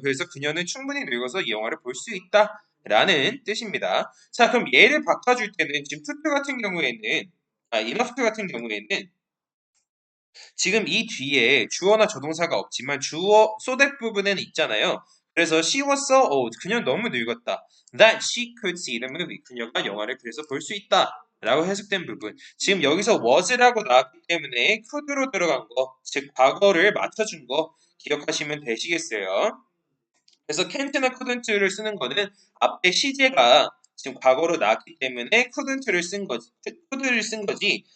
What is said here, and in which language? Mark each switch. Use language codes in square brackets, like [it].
[ko] 그래서 그녀는 충분히 늙어서 이 영화를 볼 수 있다. 라는 뜻입니다. 자, 그럼 얘를 바꿔줄 때는 지금 투표 같은 경우에는 enough 같은 경우에는 지금 이 뒤에 주어나 조동사가 없지만 주어 so that 부분에는 있잖아요. [en] 그래서 she was so old. [ko] 그녀는 너무 늙었다. [en] That she could see the movie. [ko] 그녀가 영화를 그래서 볼 수 있다. 라고 해석된 부분. 지금 여기서 was라고 나왔기 때문에 could로 들어간 거, 즉 과거를 맞춰준 거 기억하시면 되시겠어요. 그래서 can't나 couldn't를 쓰는 거는 앞에 시제가 지금 과거로 나왔기 때문에 couldn't를 쓴 거지, could를 쓴 거지.